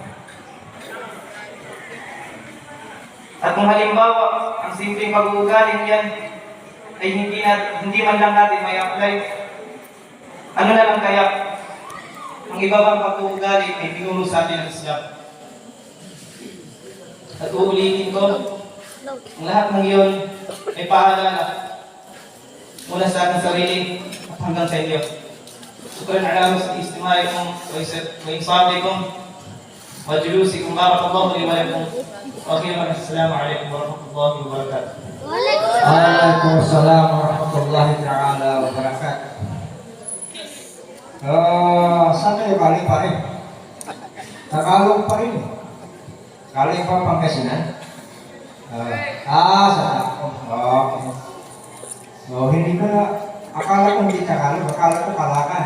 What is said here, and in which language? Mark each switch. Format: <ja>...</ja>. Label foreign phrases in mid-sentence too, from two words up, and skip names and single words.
<tl>At kung halimbawa, ang simpleng pag-uugali yan ay hindi man lang natin may apply, ano na lang kaya ang iba bang pag-uugali ay tinuro sa atin ng Islam. At uulitin ko, ang lahat ng iyon ay paalala mula sa ating sarili at hanggang sa inyo.</tl> <ar>شكرا على استماعكم وإنصاتكم وجلوسكم. بارك الله لي ولكم. وأخيرا السلام عليكم ورحمة الله وبركاته. وعليكم السلام ورحمة الله تعالى وبركاته.</ar> <tl>Saan kayo galing pa rin? Tagalog pa rin. Galing pa Pangasinan? Sa ako. Okay. So, hindi ko na, akala ko hindi Tagalog, akala ko Kalakan.</tl>